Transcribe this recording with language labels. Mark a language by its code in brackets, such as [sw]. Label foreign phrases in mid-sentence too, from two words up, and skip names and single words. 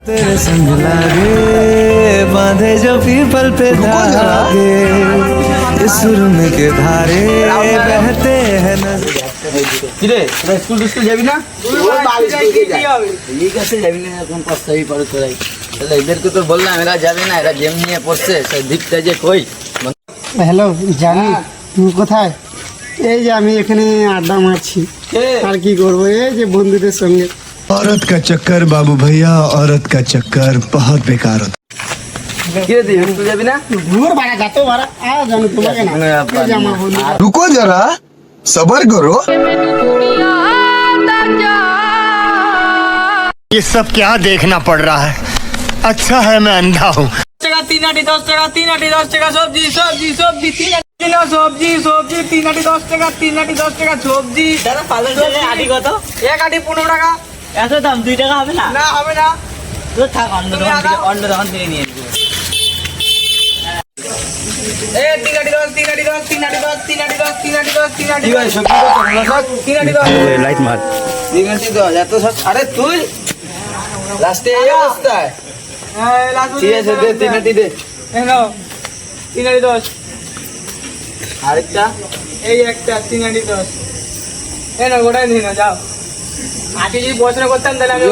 [hi] तेरे संग लागे बांधे जो पीपल पे धागे इस सुरंग के धारे बहते हैं नजर। [bn] কিরে তোরা স্কুল যাবি না? ঠিক আছে যাবি না, এখন পস্তাবি পারো তোরাই। তাহলে এদেরকে তো বললাম এরা যাবে না, এরা গেম নিয়ে পড়ছে। সেই দীপটা যে কই? হ্যালো জানি তুমি কোথায়? এই যে আমি এখানে আড্ডা মারছি। আর কি করবো, এই যে বন্ধুদের সঙ্গে। [hi] औरत का चक्कर बाबू भैया, औरत का चक्कर बहुत बेकार होता। [bn] কিরে তুই স্কুল যাবি না? ঘুর বাড়া যাতো বাড়া জানো তোমাকে না। এই যে আমার বন্ধু [hi] रुको जरा सबर करो। ये सब क्या देखना पड़ रहा है? अच्छा है मैं अंधा हूँ। [bn] টাকা 3 আটি 10 টাকা 3 আটি 10 টাকা সবজি সবজি সবজি 3 আটি কিলো সবজি সবজি 3 আটি 10 টাকা 3 আটি 10 টাকা সবজি। দাদা পালন করে আটি কত? এক আটি 15 টাকা। এত দাম 2 টাকা হবে না? না হবে না। তো থাক অন্য দোকান থেকে নিয়ে নেব। এ 3 আটি 10 3 আটি 10 3 আটি 10 3 আটি 10 3 আটি 10 3 আটি কি ভাই সবজি কত ভালো সব? 3 আটি 10 [hi] लाइट मार [bn] 3 আটি 10 এত সব। আরে তুই লাস্টে এই অবস্থায়। হ্যাঁ লাস্ট ঠিক আছে দে 3 আটি দে। এই নাও 3 আটি 10 আরেকটা এই একটা 3 আটি 10 এই নাও গোটাই নিয়ে নাও যাও। আটি যদি পয়সা করতাম তাহলে আমি